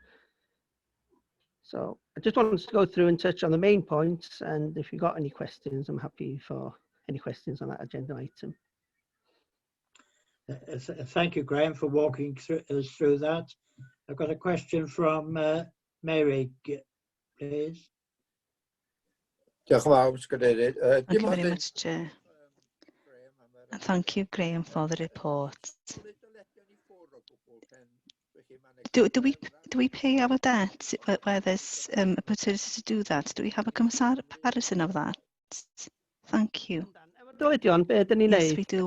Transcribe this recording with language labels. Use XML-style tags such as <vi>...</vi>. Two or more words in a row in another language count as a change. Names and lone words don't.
<en>So I just wanted to go through and touch on the main points, and if you've got any questions, I'm happy for any questions on that agenda item. Thank you, Graham, for walking us through that. I've got a question from Mary, please.</en> <cy>Diolch yn fawr, Cadeirydd.</cy> <en>Thank you very much, Chair. And thank you, Graham, for the report. Do we pay our debts where there's a opportunity to do that? Do we have a comparison of that? Thank you. Yes, we do.</en>